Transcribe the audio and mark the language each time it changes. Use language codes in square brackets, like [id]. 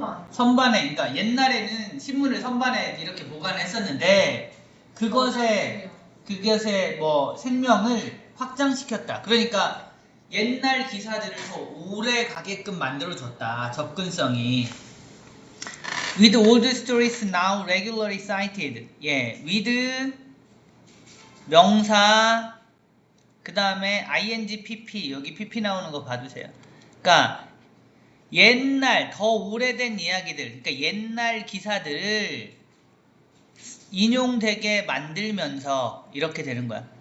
[ko] 선반에, 그러니까 옛날에는 신문을 선반에 이렇게 보관했었는데 그것의 생명을 확장시켰다. 그러니까 옛날 기사들을 더 오래 가게끔 만들어줬다. 접근성이. [en] With old stories now regularly cited. [ko] with 명사 그 다음에 ing pp, 여기 pp 나오는 거 봐주세요. 그러니까 옛날 더 오래된 이야기들, 그러니까 옛날 기사들을 인용되게 만들면서 이렇게 되는 거야.